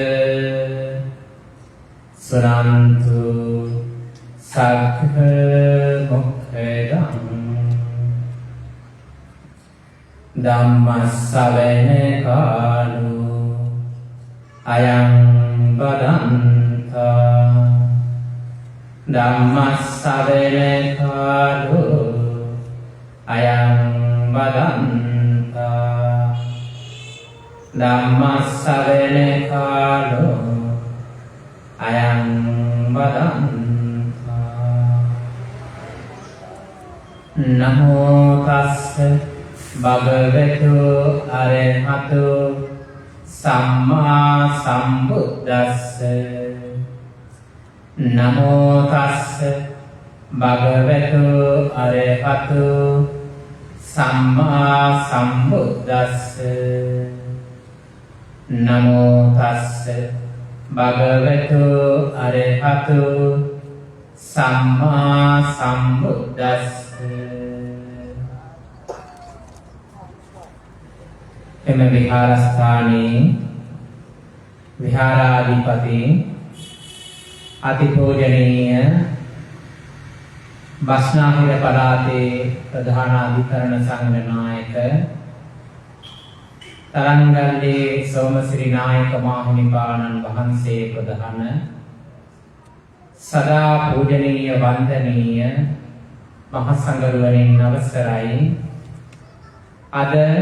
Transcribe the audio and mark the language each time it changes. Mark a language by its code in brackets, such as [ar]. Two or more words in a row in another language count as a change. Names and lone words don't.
[pi] සරන්තු සක්ඛ මොක්ඛදං ධම්මස්සවන කාලෝ අයං බදන්තා ධම්මස්සවන කාලෝ අයං වදන්තා ධම්මස්සවන කාලෝ අයං වදන්තා නමෝ තස්ස භගවතු අරහතු සම්මා සම්බුද්දස්ස නමෝ තස්ස භගවතු අරහතු සම්මා සම්බුද්දස්ස නමෝ තස්ස භගවතු අරහතු සම්මා සම්බුද්දස්ස [si] එම විහාරස්ථානයේ විහාරාධිපති අතිපූජනීය බස්නාහිර පළාතේ ප්‍රධාන අධිකරණ සංඝ නායක තරංගල්ලේ සෝමසිරි නායක මාහිමිපාණන් වහන්සේ ප්‍රධාන සදා පූජනීය වන්දනීය මහ සංඝරුවනින් අවසරයි අද